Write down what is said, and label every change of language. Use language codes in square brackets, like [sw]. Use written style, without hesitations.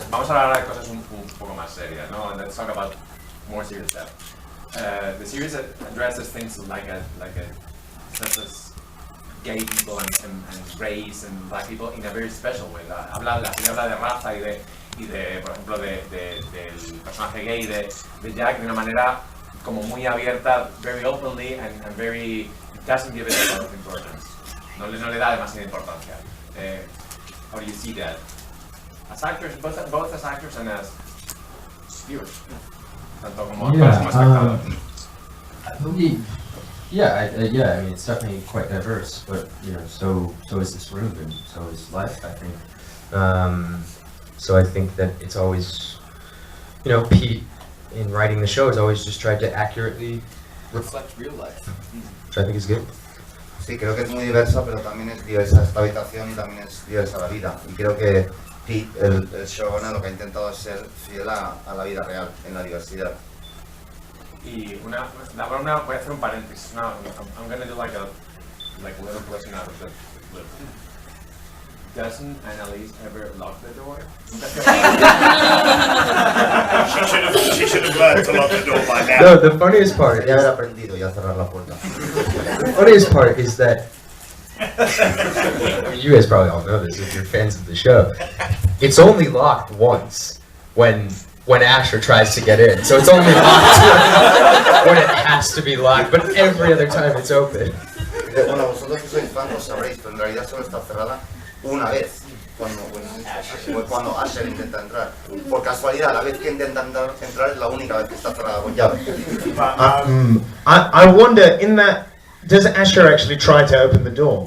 [es] a hablar de cosas un poco más serias, ¿no? [en] Let's talk about more serious stuff. The series addresses things like such as gay people and race and black people in a very special way. [es] La serie habla de raza y de por ejemplo, del personaje gay de Jack de una manera como muy abierta, [en] very openly and very, doesn't give it a lot of importance. [es] No le da demasiada importancia. [en] How do you see that? As actors, both as actors and as viewers. [es] Tanto como actores como espectadores. [en] Yeah, I mean, it's definitely quite diverse, but you know, so is this room and so is life, I think. So I think that it's always, you know, Pete in writing the show has always just tried to accurately reflect real life, which I think is good. [es] Sí, creo que es muy diversa, pero también es diversa esta habitación y también es diversa la vida. Y creo que Pete, el showrunner, lo que ha intentado es ser fiel a la vida real, en la diversidad. Y voy a hacer un paréntesis. [en] I'm going to do like a little question out of the blue. Doesn't Annalise ever lock the door? She should have learned to lock the door by now. No, the funniest part, [es] Ya haber aprendido ya a cerrar la puerta. [en] the funniest part is that, I mean, you guys probably all know this if you're fans of the show. It's only locked once when Asher tries to get in, so it's only locked when it has to be locked, but every other time it's open. [es] Bueno, vosotros que sois fans lo sabréis, pero en realidad solo está cerrada una vez, cuando Asher intenta entrar. Por casualidad, la vez que intenta entrar es la única vez que está cerrada con llave. [en] I wonder, in that, does Asher actually try to open the door?